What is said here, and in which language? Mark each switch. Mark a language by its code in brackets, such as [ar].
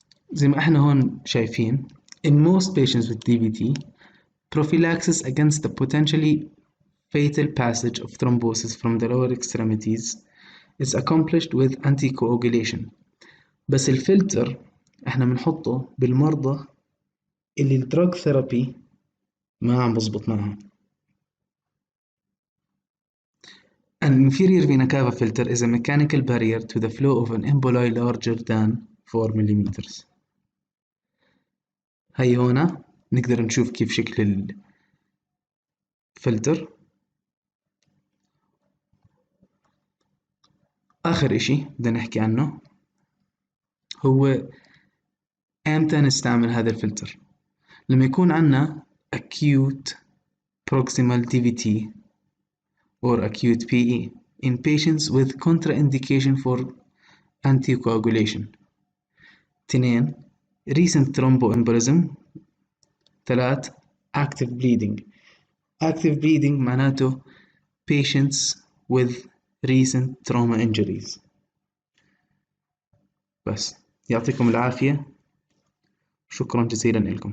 [ar] زي ما احنا هون شايفين [en] in most patients with DVT prophylaxis against the potentially fatal passage of thrombosis from the lower extremities is accomplished with anticoagulation. [ar] بس الفلتر احنا بنحطه بالمرضى اللي الدراج ثيرابي ما عم بزبط معهم. [en] An inferior vena cava filter is a mechanical barrier to the flow of an emboli larger than 4 mm. [ar] هاي هنا نقدر نشوف كيف شكل الفلتر. آخر إشي بدنا نحكي عنه هو إمتى نستعمل هذا الفلتر. لما يكون عنا [en] acute proximal DVT or acute PE in patients with contraindication for anticoagulation. 2 recent thromboembolism. 3 active bleeding [ar] معناته [en] patients with recent trauma injuries. [ar] بس يعطيكم العافية، شكرا جزيلا لكم.